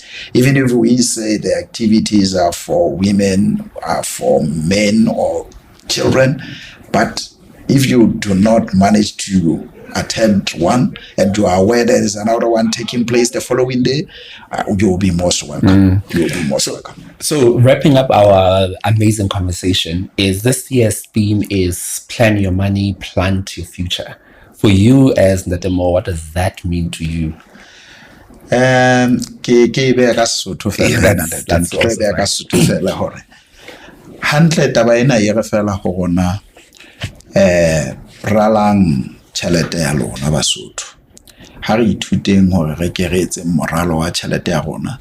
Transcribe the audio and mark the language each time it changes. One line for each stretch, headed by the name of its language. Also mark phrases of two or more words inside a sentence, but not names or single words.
English: Even if we say the activities are for women, are for men or children, but if you do not manage to attend one and you are aware there is another one taking place the following day, you will be most welcome. You will be most welcome. So wrapping up our amazing conversation, is this year's theme is plan your money, plant your future. For you as Ndetemo, what does that mean to you?
Southern Sotho: Hantle taba ena e re fela go rona ralang tšhelete ya lona Basotho. Ha re ithuteng hore re keretse moralo wa tšhelete ya rona.